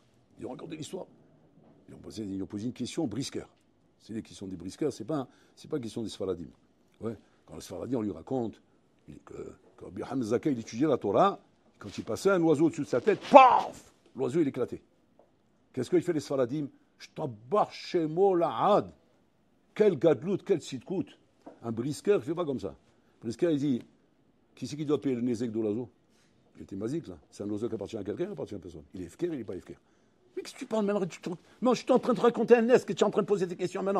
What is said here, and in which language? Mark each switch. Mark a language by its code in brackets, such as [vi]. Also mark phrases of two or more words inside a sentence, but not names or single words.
[fr] Ils ont raconté l'histoire. Ils ont posé une question aux brisqueurs. C'est les questions des brisqueurs, c'est pas une question des Sfaradim. Ouais. Quand les Sfaradim, on lui raconte que Rabbi Hamzaka, il étudiait la Torah, quand il passait un oiseau au-dessus de sa tête, paf! L'oiseau, il éclatait. Qu'est-ce qu'il fait les Sfaradim? [he] J'tabar shemo la'ad. [fr] Quel gadlout, quel sitkout. Un brisqueur, il ne fait pas comme ça. Le brisqueur, il dit, qui c'est qui doit payer le nézek de l'oiseau? Il était magique, là. C'est un oiseau qui appartient à quelqu'un, il appartient à personne. Il est efker, il n'est pas efker. Mais qu'est-ce que tu parles maintenant? Non, je suis en train de raconter un nez, que tu es en train de poser des questions maintenant.